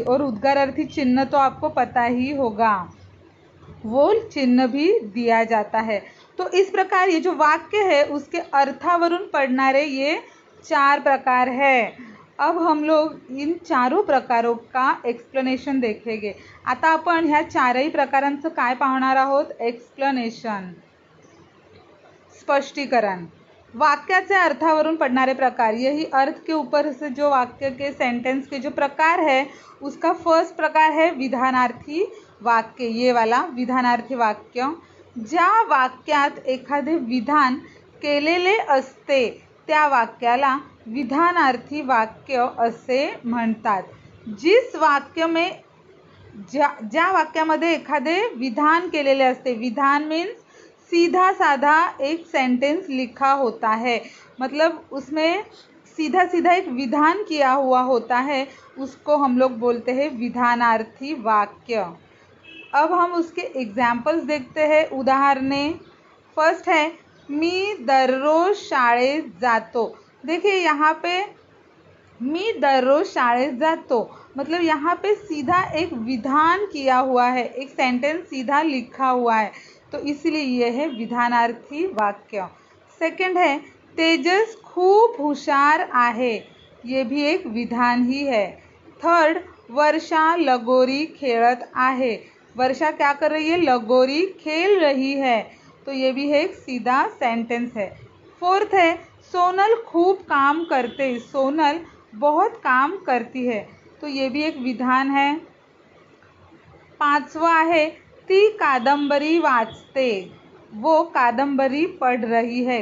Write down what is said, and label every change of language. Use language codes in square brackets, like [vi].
[hi] और उद्गारार्थी चिन्ह तो आपको पता ही होगा, वो चिन्ह भी दिया जाता है। तो इस प्रकार ये जो वाक्य है उसके अर्थावरून पडणारे ये 4 प्रकार है। अब हम लोग इन चारों प्रकारों का एक्सप्लेनेशन देखेंगे। [mr] आता आपण ह्या 4ही प्रकारांचं काय पाहणार आहोत? एक्सप्लेनेशन, स्पष्टीकरण। वाक्याचे अर्थावरून पडणारे प्रकार, [hi] यही अर्थ के ऊपर से जो वाक्य के, सेंटेंस के जो प्रकार है उसका फर्स्ट प्रकार है विधानार्थी वाक्य। ये वाला विधानार्थी वाक्य। [mr] ज्या वाक्यात एखादे विधान केलेले असते त्या वाक्याला विधानार्थी वाक्य असे म्हणतात। [hi] जिस वाक्य में [mr] ज्या वाक्यामध्ये एखादे विधान केलेले असते, [hi] विधान मीन्स सीधा साधा एक सेंटेंस लिखा होता है, मतलब उसमें सीधा सीधा एक विधान किया हुआ होता है, उसको हम लोग बोलते हैं विधानार्थी वाक्य। अब हम उसके एग्जाम्पल्स देखते हैं, उदाहरणे। फर्स्ट है [mr] मी दररोज शाळेत जातो। [hi] देखिए यहाँ पे [mr] मी दररोज शाळेत जातो [hi] मतलब यहाँ पे सीधा एक विधान किया हुआ है, एक सेंटेंस सीधा लिखा हुआ है, तो इसलिए यह है विधानार्थी वाक्य। सेकंड है [mr] तेजस खूप हुशार आहे, [hi] ये भी एक विधान ही है। [mr] थर्ड, वर्षा लगोरी खेलत आहे। [hi] वर्षा क्या कर रही है? लगोरी खेल रही है, तो ये भी है एक सीधा सेंटेंस है। फोर्थ है [mr] सोनल खूब काम करते, [hi] सोनल बहुत काम करती है, तो ये भी एक विधान है। पांचवा है [mr] ती कादंबरी वाचते, [hi] वो कादंबरी पढ़ रही है।